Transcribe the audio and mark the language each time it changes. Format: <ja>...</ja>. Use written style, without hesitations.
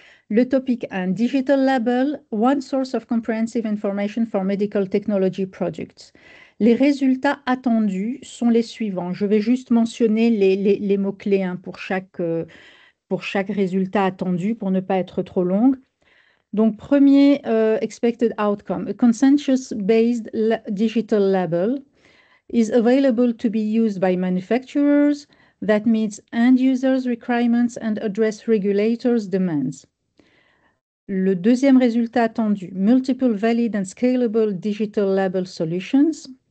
<en>Le topic 1, Digital Label, One Source of Comprehensive Information for Medical Technology Projects.</en> <fr>Les résultats attendus sont les suivants. Je vais juste mentionner les mots-clés hein, pour chaque résultat attendu pour ne pas être trop longue. Donc, premier</fr> <en>expected outcome, a consensus-based digital label is available to be used by manufacturers that meets end users' requirements and address regulators' demands.</en> <fr>Le deuxième résultat attendu,</fr> <en>multiple valid and scalable digital label solutions.</en>